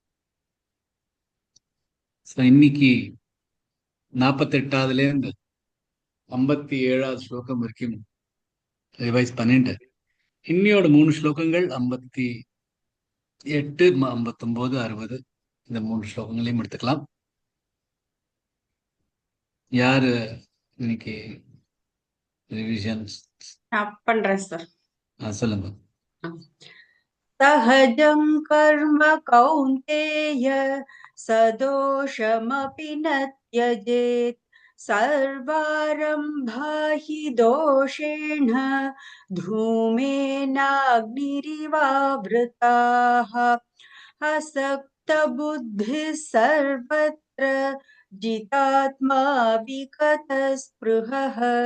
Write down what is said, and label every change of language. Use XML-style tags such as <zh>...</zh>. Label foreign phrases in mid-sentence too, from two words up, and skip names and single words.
<ta>இன்னைக்கு 48வதுல இருந்து 57வது ஸ்லோகம் வரைக்கும் ரிவைஸ் பண்ணிட்டு இன்னியோட 3 ஸ்லோகங்கள் 58, 59, 60 இந்த 3 ஸ்லோகங்களையும் எடுத்துக்கலாம். யாரு இன்னைக்கு ரிவிஷன்ஸ் நான் பண்றேன் சார். சொல்லுங்க.</ta> <sa>सहजं कर्म कौन्तेय सदोषमपि न त्यजेत् सर्वारम्भा हि दोषेण धूमेनाग्निरिवावृताः असक्तबुद्धिः सर्वत्र जितात्मा विगतस्पृहः</sa>